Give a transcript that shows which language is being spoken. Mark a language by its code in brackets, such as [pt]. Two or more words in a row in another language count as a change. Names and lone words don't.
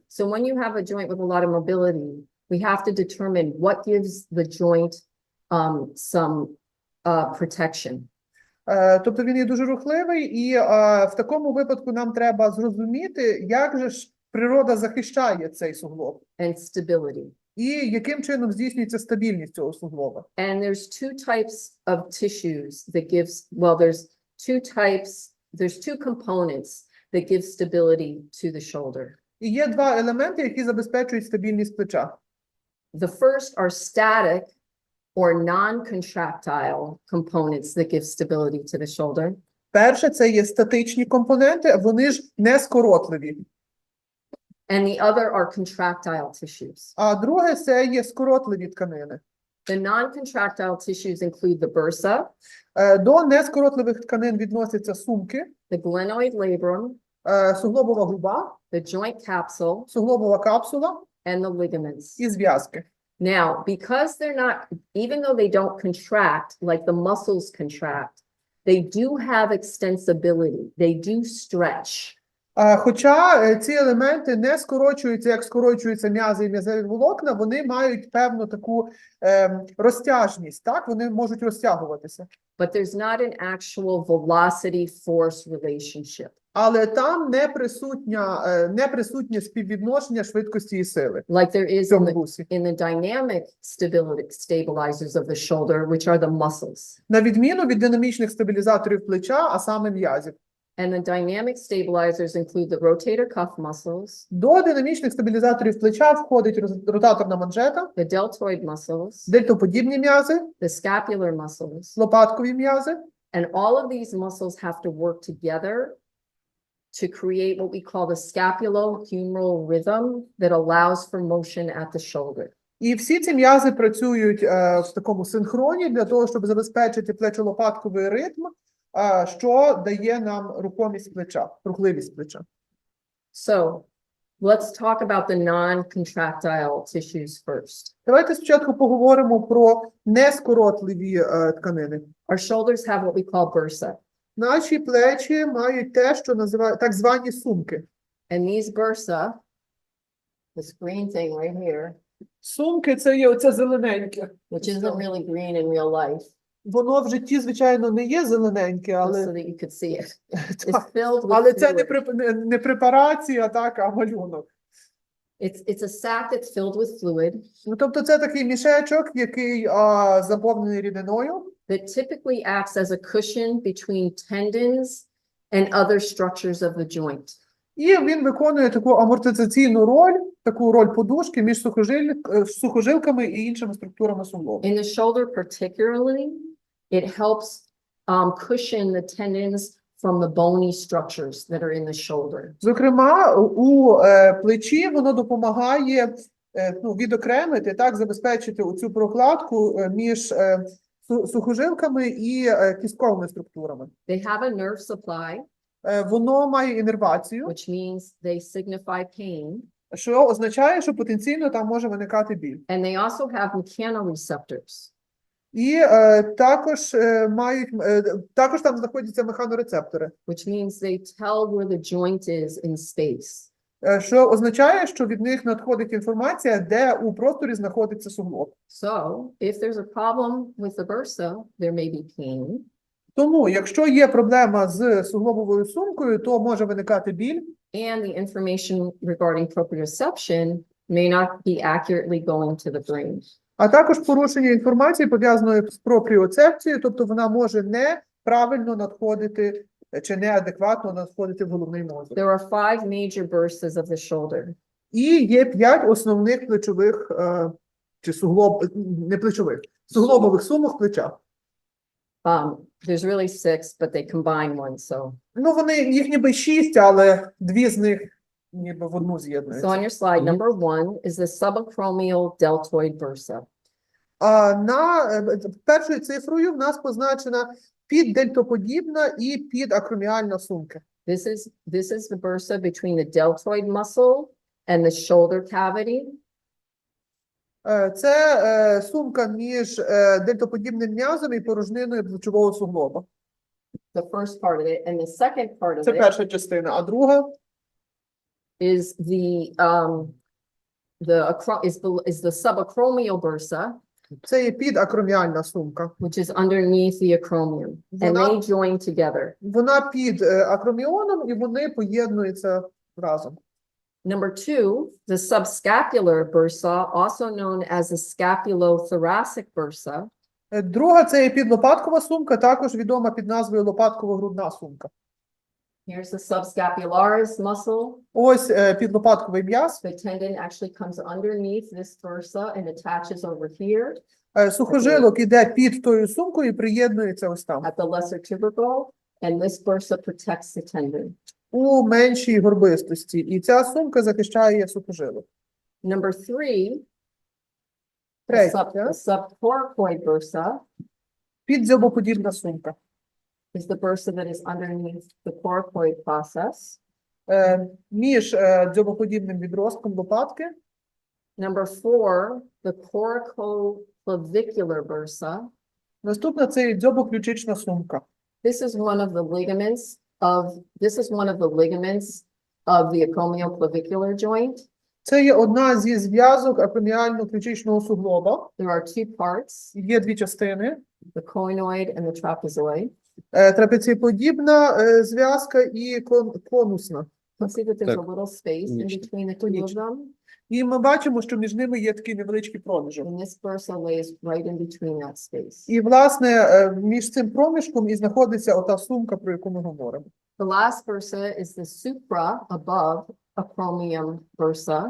[en] So when you have a joint with a lot of mobility, we have to determine what gives the joint some protection. [uk] Тобто він є дуже рухливий, і в такому випадку нам треба зрозуміти, як же ж природа захищає цей суглоб, [en] And stability. [uk] і яким чином здійснюється стабільність цього суглоба. [en] And there's two types of tissues that gives, there's two components that give stability to the shoulder. [uk] І є два елементи, які забезпечують стабільність плеча. [en] The first are static or non-contractile components that give stability to the shoulder. [uk] Перше, це є статичні компоненти, вони ж не скоротливі. [en] And the other are contractile tissues. [uk] А друге, це є скоротливі тканини. [en] The non-contractile tissues include the bursa, [uk] До нескоротливих тканин відносяться сумки, [en] the glenoid labrum, [uk] суглобова губа, [en] the joint capsule, [uk] суглобова капсула [en] and the ligaments. [uk] і зв'язки. [en] Now, because they're not, even though they don't contract like the muscles contract, they do have extensibility. They do stretch. [uk] Хоча ці елементи не скорочуються, як скорочуються м'язи і м'язеві волокна, вони мають певну таку розтяжність, так? Вони можуть розтягуватися. [en] But there's not an actual velocity-force relationship. [uk] Але там не присутнє співвідношення швидкості і сили [en] Like there [uk] в [en] is [uk] цьому русі. [en] in the dynamic stabilizers of the shoulder, which are the muscles. [uk] На відміну від динамічних стабілізаторів плеча, а саме м'язів. [en] And the dynamic stabilizers include the rotator cuff muscles, [uk] До динамічних стабілізаторів плеча входить ротаторна манжета, [en] the deltoid muscles, [uk] дельтоподібні м'язи, [en] the scapular muscles, [uk] лопаткові м'язи. [en] and all of these muscles have to work together to create what we call the scapulohumeral rhythm that allows for motion at the shoulder. [uk] І всі ці м'язи працюють в такому синхроні для того, щоб забезпечити плечо-лопатковий ритм, що дає нам рухомість плеча, рухливість плеча. [en] So let's talk about the non-contractile tissues first. [uk] Давайте спочатку поговоримо про нескоротливі тканини. [en] Our shoulders have what we call bursa. [uk] Наші плечі мають те, що називають так звані сумки. [en] And these bursa, this green thing right here, [uk] Сумки – це є оце зелененьке. [en] which isn't really green in real life, [uk] Воно в житті, звичайно, не є зелененьке, [en] just [uk] але, [en] so that you could see it, is filled with [uk] але це [en] fluid. [uk] не препарація, так, а малюнок. [en] It's a sac that's filled with fluid [uk] Ну, тобто це такий мішечок, який заповнений рідиною, [en] that typically acts as a cushion between tendons and other structures of the joint. [uk] і він виконує таку амортизаційну роль, таку роль подушки між сухожилками і іншими структурами суглобу. [en] In the shoulder particularly, it helps cushion the tendons from the bony structures that are in the shoulder. [uk] Зокрема, у плечі воно допомагає відокремити, так, забезпечити оцю прокладку між сухожилками і кістковими структурами. [en] They have a nerve supply, [uk] Воно має іннервацію, [en] which means they signify pain, [uk] що означає, що потенційно там може виникати біль. [en] and they also have mechanoreceptors. [uk] І також там знаходяться механорецептори, [en] Which means they tell where the joint is in space. [uk] що означає, що від них надходить інформація, де у просторі знаходиться суглоб. [en] So if there's a problem with the bursa, there may be pain. [uk] Тому, якщо є проблема з суглобовою сумкою, то може виникати біль, [en] And the information regarding proprioception may not be accurately going to the brain. [uk] а також порушення інформації пов'язаної з пропріоцепцією, тобто вона може неправильно надходити чи неадекватно надходити в головний мозок. [en] There are 5 major bursas of the shoulder. [uk] І є 5 основних плечових, чи не плечових, суглобових сумок в плечах. [en] There's really 6, but they combine one, so. [uk] Їх ніби 6, але 2 з них ніби в одну [en] So [uk] з'єднуються. [en] on your slide, number 1 is the subacromial deltoid bursa. [uk] Першою цифрою в нас позначена піддельтоподібна і підакроміальна сумки. [en] This is the bursa between the deltoid muscle and the shoulder cavity. [uk] Це сумка між дельтоподібним м'язом і порожниною плечового суглоба. [en] The first part of it, and the second part of [uk] Це [en] it [uk] перша частина, а друга [en] is the subacromial bursa, [uk] це є підакроміальна сумка. [en] which is underneath the acromion, and they join together. [uk] Вона під акроміоном, і вони поєднуються разом. [en] Number 2, the subscapular bursa, also known as the scapulothoracic bursa. [uk] Друга це є підлопаткова сумка, також відома під назвою лопатково-грудна сумка. [en] Here's the subscapularis muscle. [uk] Ось підлопатковий м'яз. [en] The tendon actually comes underneath this bursa and attaches over here [uk] Сухожилок іде під тою сумкою і приєднується ось там. [en] at the lesser tubercle, and this bursa protects the tendon. [uk] У меншій горбистості. І ця сумка захищає сухожилок. [en] Number 3, the [uk] Третя. [en] subcoracoid bursa [uk] Піддзьобоподібна сумка. [en] is the bursa that is underneath the coracoid process. [uk] Між дзьобоподібним відростком лопатки. [en] Number 4, the coracoclavicular bursa. [uk] Наступна це є дзьобоключична сумка. [en] This is one of the ligaments of the acromioclavicular joint. [uk] Це є одна зі зв'язок акроміально-ключичного суглоба. [en] There are 2 parts, [uk] Є 2 частини. [en] the coinoid and the trapezoid. [uk] Трапецієподібна зв'язка і конусна. [en] You see that there's a [uk] Так. [en] little space in [uk] Конечно. [en] between the two of them, [uk] І ми бачимо, що між ними є такий невеличкий проміжок. [en] and this bursa lays right in between that space. [uk] І, власне, між цим проміжком і знаходиться ота сумка, про яку ми говоримо. [en] The last bursa is the supra above acromion bursa,